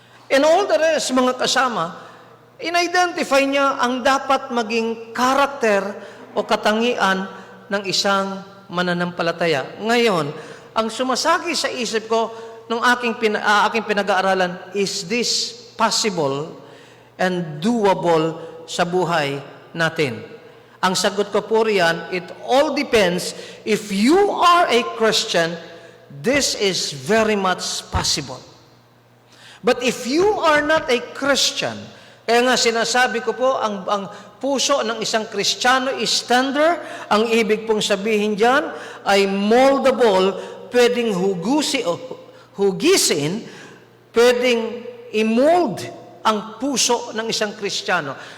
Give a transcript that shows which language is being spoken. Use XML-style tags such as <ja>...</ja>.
<en>And all the rest,</en> <tl>mga kasama, in-identify niya ang dapat maging karakter o katangian ng isang mananampalataya. Ngayon, ang sumasagi sa isip ko nung aking pinag-aaralan,</tl> <en>is this possible and doable</en> <tl>sa buhay natin? Ang sagot ko po riyan,</tl> <en>it all depends. If you are a Christian, this is very much possible. But if you are not a Christian,</en> <tl>kaya nga sinasabi ko po, ang puso ng isang Kristiyano</tl> <en>is tender.</en> <tl>Ang ibig pong sabihin dyan ay moldable, pwedeng hugisin, pwedeng i-mold ang puso ng isang Kristiyano.</tl>